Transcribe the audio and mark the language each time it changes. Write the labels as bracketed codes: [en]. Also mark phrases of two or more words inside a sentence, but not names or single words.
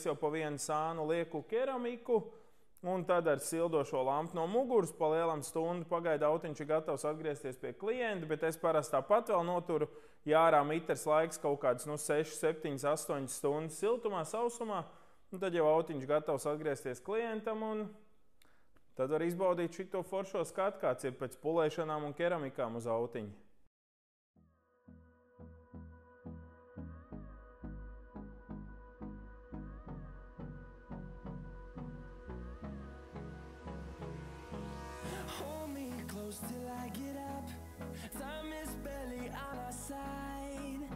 [lv] jau pa 1 sānu lieku keramiku, un tad ar sildošo lampu no muguras pa lielam stundu pagaida autiņš ir gatavs atgriezties pie klienta, bet es parasti tāpat vēl noturu, ja ārā miters laiks kaut kāds 6, 7, 8 stundas siltumā, sausumā, un tad jau autiņš gatavs atgriezties klientam, un tad var izbaudīt šito foršo skatu, kāds ir pēc pulēšanām un keramikām uz autiņa. [en] Hold me close till I get up. Time is barely on our side.